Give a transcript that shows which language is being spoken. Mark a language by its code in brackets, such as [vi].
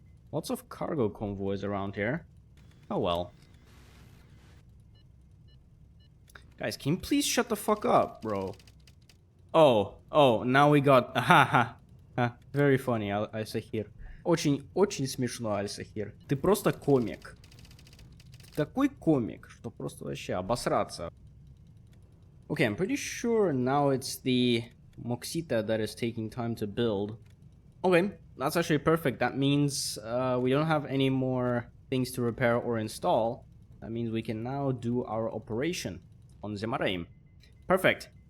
[en] Lots of cargo convoys around here. Oh well. Guys, can you please shut the fuck up, bro? Oh, now we got... Very funny, Аль-Сахир. [ru] Очень смешно, Аль-Сахир. Ты просто комик. Такой комик, что просто вообще обосраться. [en] Okay, I'm pretty sure now it's the Moxita that is taking time to build. Okay, that's actually perfect. That means we don't have any more things to repair or install. That means we can now do our operation on Zemaraim. Perfect.